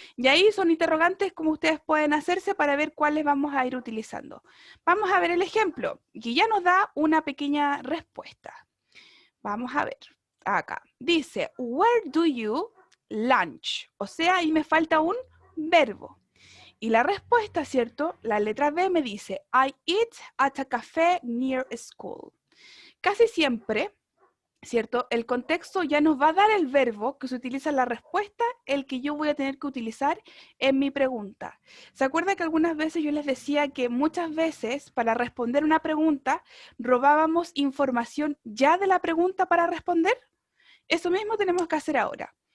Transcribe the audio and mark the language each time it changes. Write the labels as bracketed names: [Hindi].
[Spanish] Y ahí son interrogantes como ustedes pueden hacerse para ver cuáles vamos a ir utilizando. Vamos a ver el ejemplo, que ya nos da una pequeña respuesta. Vamos a ver, acá. Dice, [English] where do you lunch? [Spanish] O sea, ahí me falta un verbo. Y la respuesta, ¿cierto? La letra B me dice, [English] I eat at a café near school. [Spanish] Casi siempre, ¿cierto? El contexto ya nos va a dar el verbo que se utiliza en la respuesta, el que yo voy a tener que utilizar en mi pregunta. ¿Se acuerda que algunas veces yo les decía que muchas veces para responder una pregunta robábamos información ya de la pregunta para responder? Eso mismo tenemos que hacer ahora.